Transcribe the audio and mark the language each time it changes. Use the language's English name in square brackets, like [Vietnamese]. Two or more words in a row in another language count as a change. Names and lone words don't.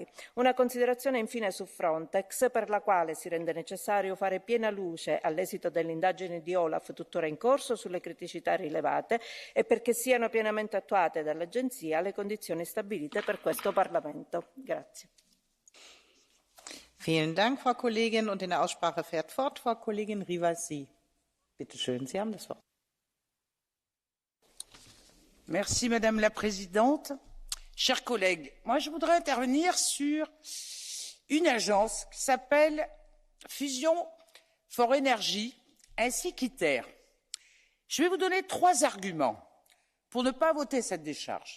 [Italian] Una considerazione infine su Frontex, per la quale si rende necessario fare piena luce all'esito dell'indagine di Olaf tuttora in corso sulle criticità rilevate e perché siano pienamente attuate dall'Agenzia le condizioni stabilite per questo Parlamento. Grazie. [German] Vielen Dank, Frau Kollegin. Und in der Aussprache fährt fort Frau Kollegin Rivasi. Bitte schön, Sie haben das Wort. [French] Merci, Madame la Présidente. Chers collègues, moi je voudrais intervenir sur une agence qui s'appelle Fusion for Energy ainsi qu'ITER. Je vais vous donner 3 arguments pour ne pas voter cette décharge.